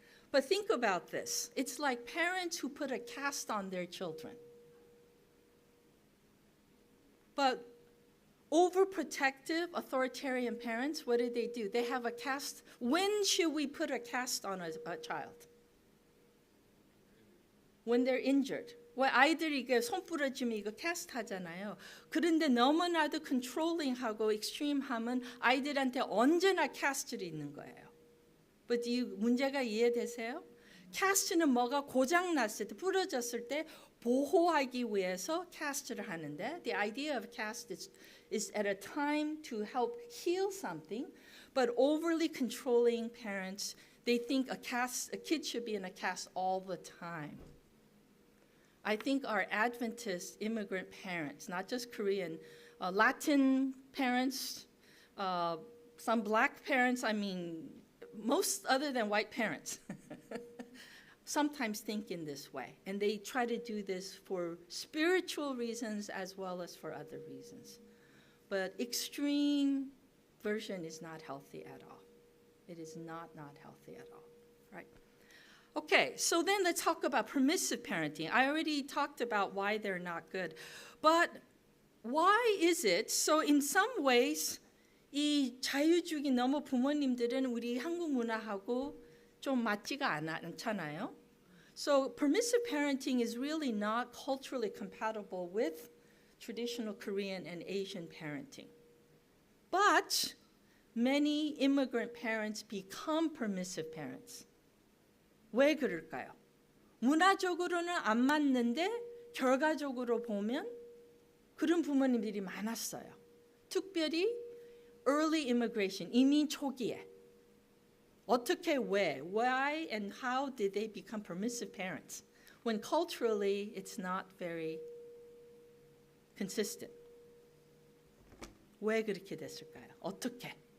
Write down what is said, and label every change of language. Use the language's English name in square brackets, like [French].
[English] But think about this. It's like parents who put a cast on their children. But overprotective, authoritarian parents, what do? They have a cast. When should we put a cast on a child? When they're injured. [Korean] 왜 아이들이 이게 손 부러지면 이거 캐스트 하잖아요. 그런데 너무나도 컨트롤링하고 익스트림하면 아이들한테 언제나 캐스트를 있는 거예요. [English] But [Korean] 문제가 이해되세요? 캐스트는 뭐가 고장났을 때, 부러졌을 때 보호하기 위해서 캐스트를 하는데 [English] the idea of cast is at a time to help heal something, but overly controlling parents, they think a kid should be in a cast all the time. I think our Adventist immigrant parents, not just Korean, Latin parents, some black parents, I mean, most other than white parents, sometimes think in this way. And they try to do this for spiritual reasons as well as for other reasons. But extreme version is not healthy at all. It is not healthy at all, right? Okay, so then let's talk about permissive parenting. I already talked about why they're not good. But why is it? So in some ways, [Korean] 이 자유주의 너무 부모님들은 우리 한국 문화하고 좀 맞지가 않잖아요. [English] So permissive parenting is really not culturally compatible with traditional Korean and Asian parenting. But many immigrant parents become permissive parents. [Korean] 왜 그럴까요? 문화적으로는 안 맞는데 결과적으로 보면 그런 부모님들이 많았어요. 특별히 [English] early immigration, [Korean] 이민 초기에. [English] 어떻게, why and how did they become permissive parents? When culturally it's not very consistent. [Korean] 왜 그렇게 됐을까요? 어떻게?